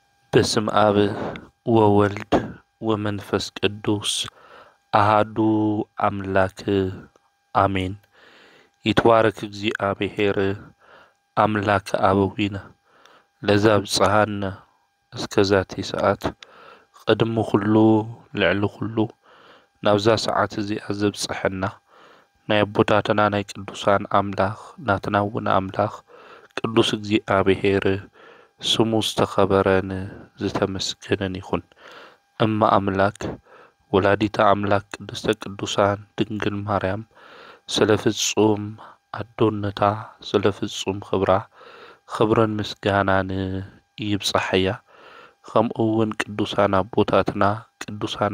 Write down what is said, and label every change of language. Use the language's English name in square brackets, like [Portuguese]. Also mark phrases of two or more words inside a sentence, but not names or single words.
[Geez] በስም አብ ወወልድ ወመንፈስ ቅዱስ አሃዱ አምላክ አሜን። ይትባረክ እግዚአብሔር አምላክ አበዊነ ለዘብጽሐነ እስከዛቲ ሰዓት [Tigrinya] ቀድሞ ሁሉ ልዕሊ ሁሉ ናብዛ ሰዓት እዚኣ ዘብጽሐና ናይ አቦታትና ናይ ቅዱሳን አምላኽ ናትናውን አምላኽ ቅዱስ እግዚአብሔር ስሙ ዝተኸበረን ዝተመስገነን ይኹን። [Geez] እማ አምላክ ወላዲታ አምላክ ቅድስተ ቅዱሳን ድንግል ማርያም [Tigrinya] ስለ ፍጹም አዶነታ ስለ ፍጹም ክብረን ምስጋናን ይብጽሐያ። ከምኡውን ቅዱሳን አቦታትና ቅዱሳን